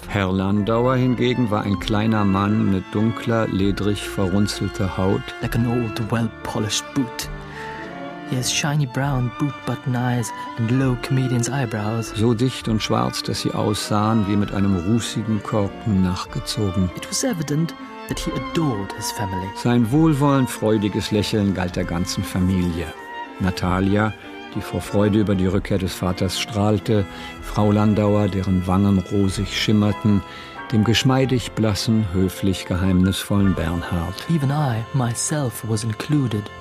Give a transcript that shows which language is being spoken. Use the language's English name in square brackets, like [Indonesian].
[German] Herr Landauer hingegen war ein kleiner Mann mit dunkler, ledrig verrunzelter Haut. [English] Like an old, well-polished boot. He has shiny brown boot button eyes and low comedian's eyebrows. [German] So dicht und schwarz, dass sie aussahen wie mit einem rußigen Korken nachgezogen. [English] It was evident that he adored his family. [German] Sein wohlwollend freudiges Lächeln galt der ganzen Familie. Natalia, die vor Freude über die Rückkehr des Vaters strahlte, Frau Landauer, deren Wangen rosig schimmerten, dem geschmeidig blassen, höflich geheimnisvollen Bernhard. [English] Even I, myself, was included.